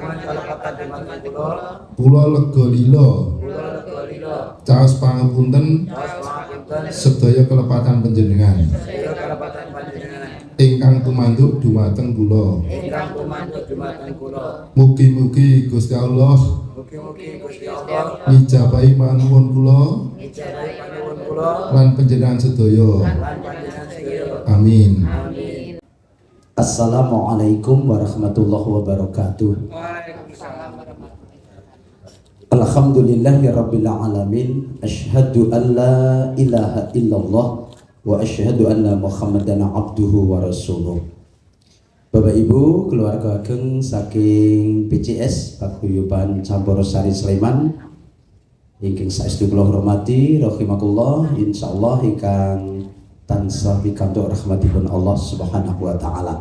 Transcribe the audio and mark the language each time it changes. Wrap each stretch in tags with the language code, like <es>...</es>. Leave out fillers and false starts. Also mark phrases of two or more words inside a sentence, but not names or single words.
<jv>lega lila caos pangapunten sedaya kelepatan panjenengan ingkang tumanduk dumateng kula. Mugi-mugi Gusti Allah ngijabahi panuwun kula lan panjenengan sedaya. Amin.</jv> <ar>السلام عليكم ورحمة الله وبركاته. Alhamdulillahirabbil alamin. أشهد أن لا إله إلا الله وأشهد أن محمدا عبده ورسوله.</ar> <jv>Bapak Ibu, keluarga ageng saking PCS Paguyuban Campursari Sleman ingkang saestu kula hormati rahimakumullah, insyaallah ingkang tansah pikantuk rahmatipun</jv> <ar>الله سبحانه وتعالى.</ar>